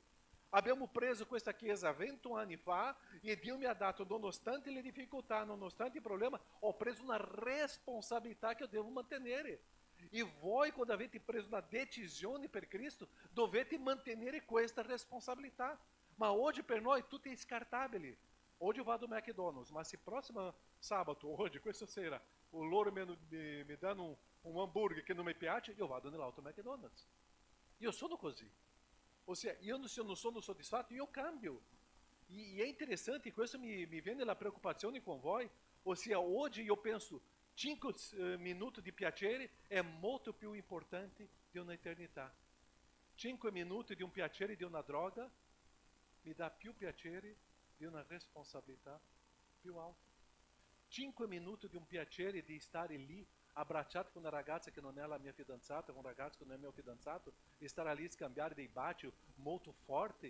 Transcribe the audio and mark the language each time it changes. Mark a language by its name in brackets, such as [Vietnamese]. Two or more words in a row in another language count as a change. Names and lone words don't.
[Italian] Abbiamo preso questa chiesa 20 anni fa e Dio mi ha dato, nonostante le difficoltà, nonostante i problemi, ho preso una responsabilità che io devo mantenere. E voi, quando avete preso una decisione per Cristo, dovete mantenere questa responsabilità. Ma hoje per noi tutto è scartabile. [Portuguese] Hoje eu vado ao McDonald's, mas se próximo sábado, hoje, [Italian] questa sera, loro mi danno un hambúrguer che non mi piace, io vado nell'auto McDonald's. Io sono così. Ossia, se [Portuguese] eu não [Italian] sono soddisfatto, io cambio. [Portuguese] E é interessante, [Italian] questo mi viene la preoccupazione con voi. Ossia, [Portuguese] hoje eu penso, [Italian] 5 minuti di piacere è molto più importante di un'eternità. 5 minuti di un piacere di una droga mi dà più piacere di una responsabilità più alta. 5 minuti di un piacere di stare lì abbracciato con una ragazza che non è la mia fidanzata, con un ragazzo che non è il mio fidanzato, e stare lì a scambiare dei baci molto forti.